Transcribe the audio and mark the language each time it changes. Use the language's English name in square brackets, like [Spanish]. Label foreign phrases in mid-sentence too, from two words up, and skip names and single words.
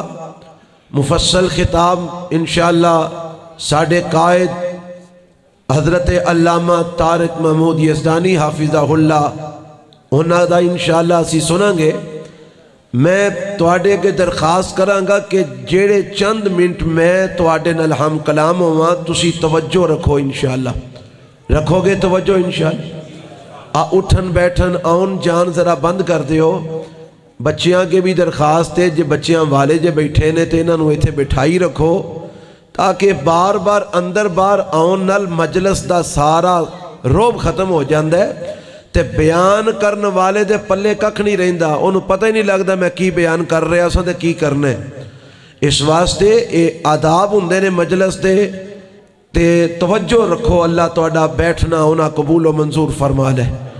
[Punjabi] مفصل خطاب انشاءاللہ ساڑھے قائد حضرت علامہ طارق محمود یزدانی حافظہ اللہ انہاں دا انشاءاللہ اسی سنیں گے۔ میں تواڈے کے درخواست کرانگا کہ جیڑے چند منٹ میں تواڈے نال ہم کلام ہوا تسی توجہ رکھو انشاءاللہ، رکھو گے توجہ انشاءاللہ؟ اٹھن بیٹھن آن جان ذرا بند کر دیو۔ بچیاں کے بھی درخواست ہے، جے بچیاں والے جے بیٹھے نے تے انہاں نوں ایتھے بٹھائی رکھو تاکہ بار بار اندر بار آن نال مجلس دا سارا روب ختم ہو جاندہ ہے تے بیان کرن والے دے پلے ککھ نہیں رہندہ، انہوں پتہ ہی نہیں لگتا میں کی بیان کر رہا اساں تے کی کرنے۔ اس واسطے اے آداب ہوندے نے مجلس دے تے توجہ رکھو، اللہ تہاڈا بیٹھنا ہونا قبول و منظور فرما لے۔